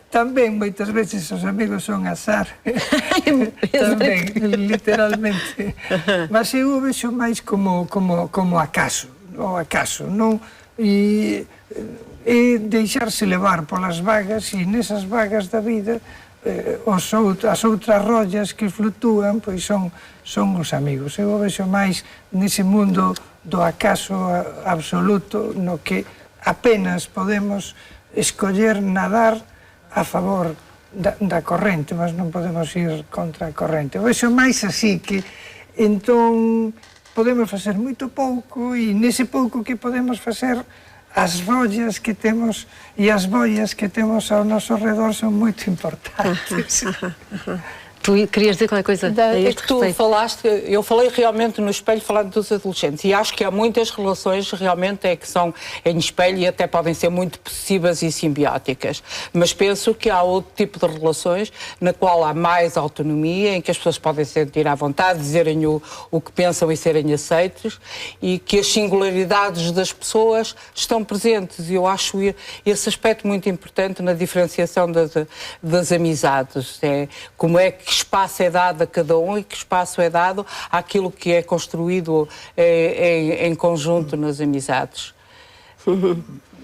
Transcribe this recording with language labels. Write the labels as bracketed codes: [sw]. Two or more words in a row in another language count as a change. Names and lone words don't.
[pt] Também, muitas vezes, os amigos são azar. Também, literalmente. Mas eu o vejo mais como acaso, o acaso, não? E deixar-se levar pelas vagas, e nessas vagas da vida, [gl] as outras rollas que flutuan, pois son os amigos. Eu o vexo máis nese mundo do acaso absoluto, no que apenas podemos escoller nadar a favor da corrente, mas non podemos ir contra a corrente. O vexo máis así, que entón podemos facer moito pouco, e nese pouco que podemos facer, as rollas que temos e as boias que temos ao nosso redor [pt] são muito importantes. Tu querias dizer qualquer coisa a este tu respeito? falaste, eu falei realmente no espelho, falando dos adolescentes, e acho que há muitas relações realmente que são em espelho e até podem ser muito possíveis e simbióticas, mas penso que há outro tipo de relações na qual há mais autonomia, em que as pessoas podem sentir à vontade, dizerem o que pensam e serem aceitos, e que as singularidades das pessoas estão presentes, e eu acho esse aspecto muito importante na diferenciação das amizades, como é que espaço é dado a cada um e que espaço é dado àquilo que é construído em conjunto nas amizades.